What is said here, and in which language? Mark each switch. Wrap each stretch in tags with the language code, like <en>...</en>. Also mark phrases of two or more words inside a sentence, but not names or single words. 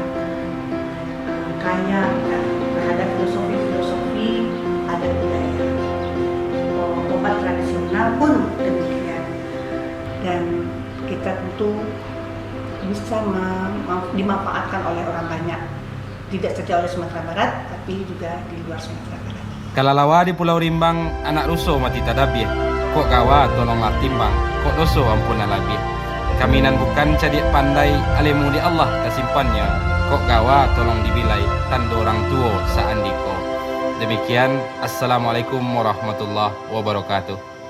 <id>Kaya terhadap filosofi ada budaya. Obat tradisional pun demikian, dan kita tentu bisa dimanfaatkan oleh orang banyak, tidak saja oleh Sumatera Barat tapi juga di luar Sumatera Barat.</id> <min>Kalalawa di Pulau Rimbang anak ruso mati tadabih, kok gawa tolonglah timbang, kok doso ampunlah labih. Kaminan bukan cadik pandai, alimu di Allah kasimpannya, kok gawa tolong dibilai, tanda orang tua saandiko.</min> <ar>Demikian, Assalamualaikum warahmatullahi wabarakatuh.</ar>